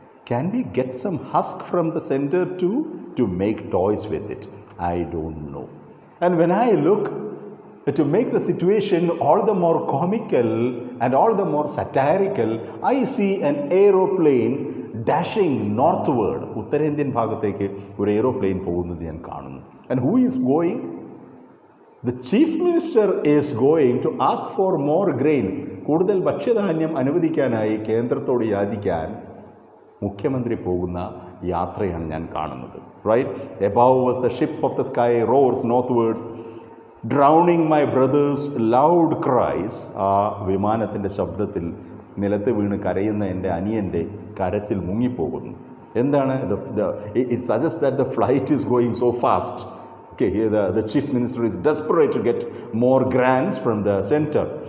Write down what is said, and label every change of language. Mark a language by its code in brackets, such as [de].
[en] Can we get some husk from the center too to make toys with it? I don't know. And when I look to make the situation all the more comical and all the more satirical, I see an aeroplane dashing northward. [ml] ഉത്തരേന്ത്യൻ ഭാഗത്തേക്ക് ഒരു aeroplane പോകുന്നത് ഞാൻ കാണുന്നു. [en] And who is going? The chief minister is going to ask for more grains. [ml] കൂടുതൽ ഭക്ഷ്യധാന്യം അനുവദിക്കാനായി കേന്ദ്രത്തോട് യാചിക്കാൻ മുഖ്യമന്ത്രി പോകുന്ന യാത്രയാണ് ഞാൻ കാണുന്നത്. [en] Right, above us the ship of the sky roars northwards, drowning my brother's loud cries. [ml] ആ വിമാനത്തിൻ്റെ ശബ്ദത്തിൽ നിലത്ത് വീണ് കരയുന്ന എൻ്റെ അനിയൻ്റെ കരച്ചിൽ മുങ്ങിപ്പോകുന്നു. [en] എന്താണ് it suggests that the flight is going so fast. Okay, here the chief minister is desperate to get more grants from the center.